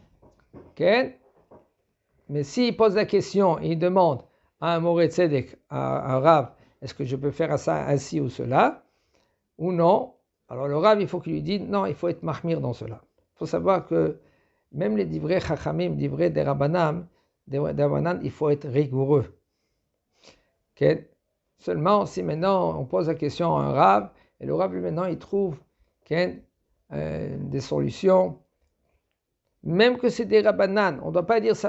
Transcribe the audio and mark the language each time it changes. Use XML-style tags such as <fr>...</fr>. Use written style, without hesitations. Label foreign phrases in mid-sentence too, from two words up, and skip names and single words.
<fr>Mais s'il pose la question, il demande à un</fr> <he>מורה צדק,</he> <fr>à un Rav, est-ce que je peux faire ça ainsi ou cela, ou non? Alors le Rav, il faut qu'il lui dise, non, il faut être mahmir dans cela. Il faut savoir que même les</fr> <he>דברי חכמים,</he> <fr>divrei des rabbanan, il faut être rigoureux. Seulement, si maintenant on pose la question à un Rav, et le Rav, lui, maintenant, il trouve des solutions, même que c'est des rabbanan, on ne doit pas dire ça.</fr>